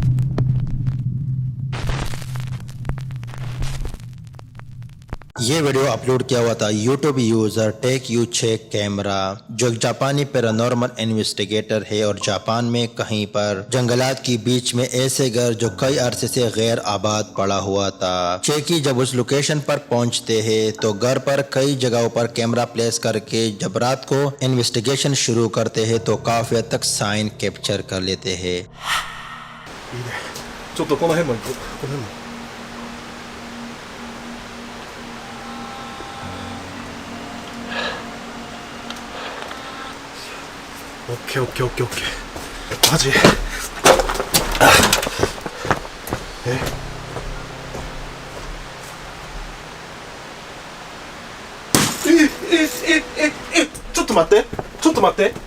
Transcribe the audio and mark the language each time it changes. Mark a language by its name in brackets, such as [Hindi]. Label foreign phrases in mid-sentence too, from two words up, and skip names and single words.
[Hindi] ये वीडियो अपलोड किया हुआ था यूट्यूब यूजर टेक यू चेक कैमरा जो एक जापानी [English] paranormal investigator [Hindi] है और जापान में कहीं पर जंगलात के बीच में ऐसे घर जो कई अरसे से गैर आबाद पड़ा हुआ था। चेकी जब उस लोकेशन पर पहुंचते हैं तो घर पर कई जगहों पर [English] camera place [Hindi] करके जब रात को इन्वेस्टिगेशन शुरू करते हैं तो काफी हद तक [English] sign capture [Hindi] कर लेते हैं। [Japanese] ちょっとこの辺も行こう。この辺も。オッケーオッケーオッケーオッケー。マジ？ちょっと待って。ちょっと待って。